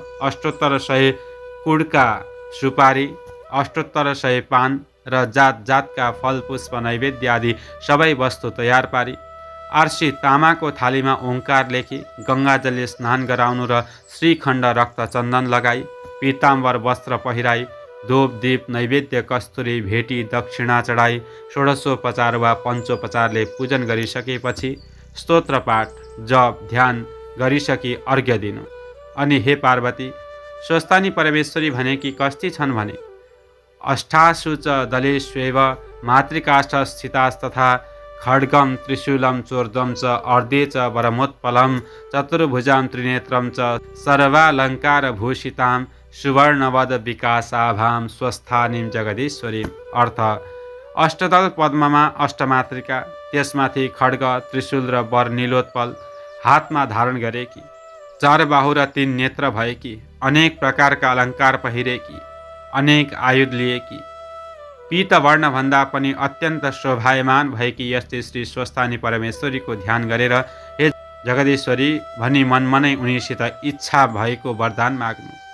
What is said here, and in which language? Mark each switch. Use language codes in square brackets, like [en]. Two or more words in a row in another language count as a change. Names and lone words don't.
[ne] 8800 कुडका सुपारी, 8800 पान र जात जातका फल पुष्प नैवेद्य आदि सबै वस्तु तयार पारी आर्सी तामाको थालीमा ओंकार लेखी गङ्गाजलले स्नान गराउनु र श्रीखण्ड रक्त चन्दन लगाई पीताम्बर वस्त्र पहिराई धूप दीप नैवेद्य कस्तुरी भेटी दक्षिणा चढाई षोडशोपचार वा पञ्चोपचारले पूजन गरिसकेपछि स्तोत्र पाठ जप ध्यान गरिसकी अर्घ्य दिनु। अनि हे पार्वती, स्वस्थानी परमेश्वरी भनेकी कस्ती छन् भने [sa] अष्टासु च दलेष्वेव मातृकाष्ठ स्थितास्तथा खड्गम त्रिशूलम चोर्दम च अर्धे च वरमोत्पलम चतुर्भुजां त्रिनेत्रम च सर्वालङ्कार भूषितां सुवर्णवद विकासाभां स्वस्थानीं जगदीश्वरीं। [ne] अर्थ, अष्टदल पद्ममा अष्टमातृका, त्यसमाथि खड्ग त्रिशूल र वर नीलोत्पल हातमा धारण गरेकी, 4 बाहु र 3 नेत्र भएकी, अनेक प्रकारका अलङ्कार पहिरेकी, अनेक आयुध लिएकी, पीतवर्णभन्दा पनि अत्यन्त शोभायमान भएकी यस्तै श्री स्वस्थानी परमेश्वरीको ध्यान गरेर हे जगदीश्वरी भनी मनमनै उनीसित इच्छा भएको वरदान माग्नु।